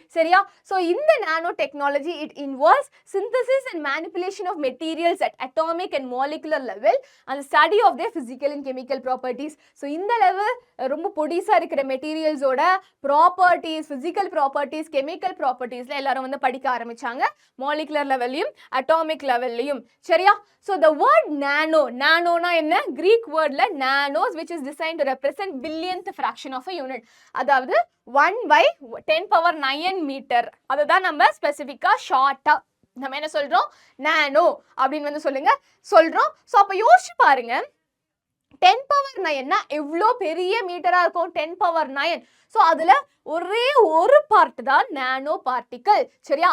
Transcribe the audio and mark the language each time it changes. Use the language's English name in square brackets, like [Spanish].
[Tamil] சரியா? [English] So இந்த nano technology it involves synthesis and manipulation of materials at atomic and molecular level and the study of their physical and chemical properties. [Tamil] So இந்த level ரொம்ப பொடிசா இருக்கிற மெட்டீரியல்ஸோட properties, [English] physical properties, chemical properties [Tamil] ல எல்லாரும் வந்து படிக்க ஆரம்பிச்சாங்க. molecular லெவல்லையும் அட்டாமிக் லெவல்லையும். சரியா? [English] So the word nano, [Tamil] நானோனா என்ன? [English] Greek wordல nanos which is designed to represent billionth fraction of a unit. [Tamil] அதாவது 1/10⁹ மீட்டர். அதுதான் நம்ம ஸ்பெசிஃபிக்கா ஷார்ட்டா நம்ம என்ன சொல்றோம்? நானோ அப்படின்னு வந்து சொல்றோம். ஸோ அப்போ யோசிச்சு பாருங்க, 10⁹ எவ்வளோ பெரிய மீட்டரா இருக்கும்? 10⁹. ஸோ அதுல ஒரே ஒரு பார்ட் தான் நானோ பார்ட்டிக்கல். சரியா?